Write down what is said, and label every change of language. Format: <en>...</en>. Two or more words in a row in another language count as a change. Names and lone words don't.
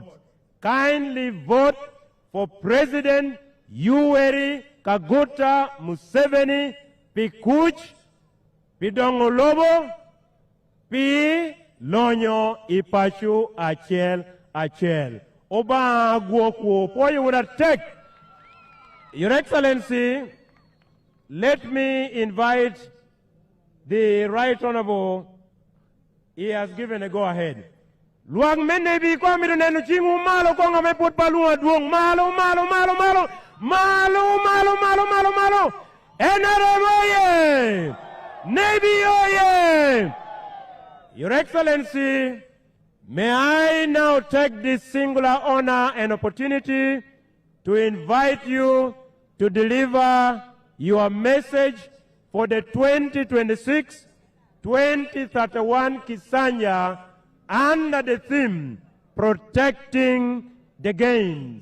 <en>Kindly vote for President Yoweri Kaguta Museveni,</en> <alz>Pikuch, Pidongolobo, Pi Lonyo Ipachu Achel. Oba Guoku,</alz> <en>for you would take. Your Excellency, let me invite the Right Honorable. He has given a go-ahead.</en> <alz>Luang mene bi kwa mi nenu chingu malo kwa ngame put palua duong malo.</alz> <en>NRM oye! Nebbi oye! Your Excellency, may I now take this singular honor and opportunity to invite you to deliver your message for the 2026-2031 Kisanya under the theme, Protecting the Gains.</en>